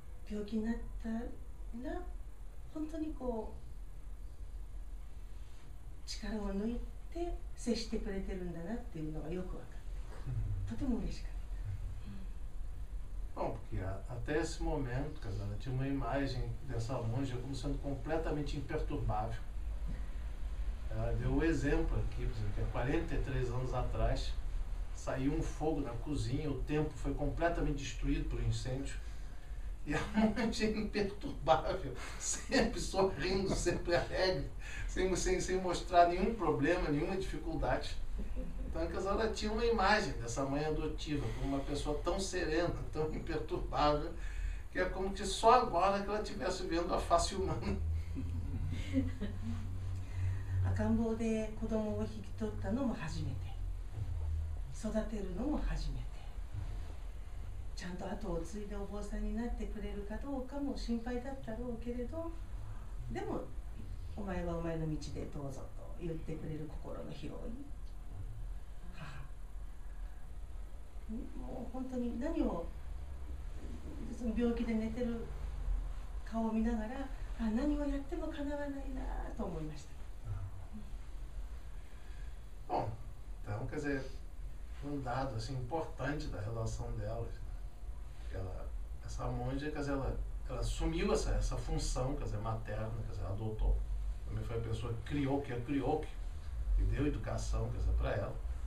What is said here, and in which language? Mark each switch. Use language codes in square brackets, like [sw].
[ja] 病気になったら本当にこう力を抜いて接してくれてるんだなっていうのがよく分かって、とても嬉しかった。 [pt] Bom, porque até esse momento, quer dizer, ela tinha uma imagem dessa monja como sendo completamente imperturbável. Ela deu o exemplo aqui, que há 43 anos atrás saiu um fogo na cozinha, o templo foi completamente destruído por um incêndio. E a monja é imperturbável, sempre sorrindo, sempre alegre, sem mostrar nenhum problema, nenhuma dificuldade. Então, quer dizer, ela tinha uma imagem dessa mãe adotiva como uma pessoa tão serena, tão imperturbável, que é como se só agora que ela estivesse vendo a face humana. [ja] 赤ん坊で子供を引き取ったのも初めて、育てるのも初めて、ちゃんと後を継いでお坊さんになってくれるかどうかも心配だったろうけれど、でもお前はお前の道でどうぞと言ってくれる心の広い母。もう本当に何を、その病気で寝てる顔を見ながら、何をやってもかなわないなと思いました。 [pt] Bom, então, quer dizer, um dado assim, importante da relação delas, essa monja, quer dizer, ela assumiu essa função, quer dizer, materna, quer dizer, adotou. Também foi a pessoa que criou, que deu educação, quer dizer, para ela.